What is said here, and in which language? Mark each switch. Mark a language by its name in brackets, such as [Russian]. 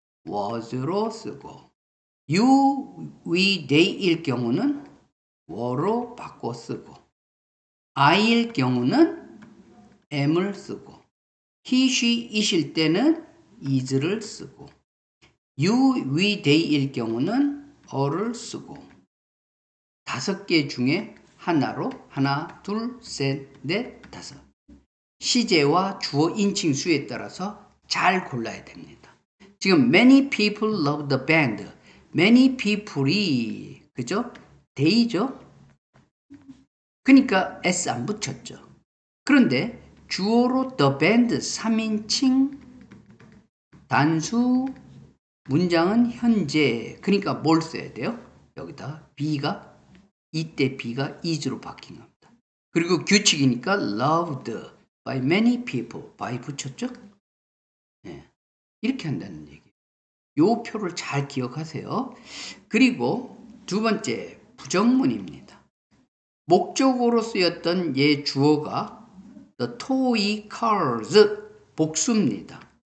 [Korean] was로 쓰고 you, we, they일 경우는 were로 바꿔 쓰고 I일 경우는 am을 쓰고 he, she, it일 때는 is를 쓰고 you, we, they일 경우는 are를 쓰고 5개 중에 하나로 하나, 둘, 셋, 넷, 다섯 시제와 주어 인칭 수에 따라서 잘 골라야 됩니다. [English] 지금 many people love the band. [Korean] many people이 그죠? they죠? 그러니까 s 안 붙였죠. 그런데 주어로 the band 3인칭 단수 문장은 현재 그러니까 뭘 써야 돼요? 여기다 B가 이때 B가 is로 바뀐 겁니다. 그리고 규칙이니까 [English] loved by many people [Korean] by 붙였죠? 네. 이렇게 한다는 얘기예요. 요 표를 잘 기억하세요. 그리고 두 번째 부정문입니다. 목적어로 쓰였던 얘 주어가 the toy cars 복수입니다.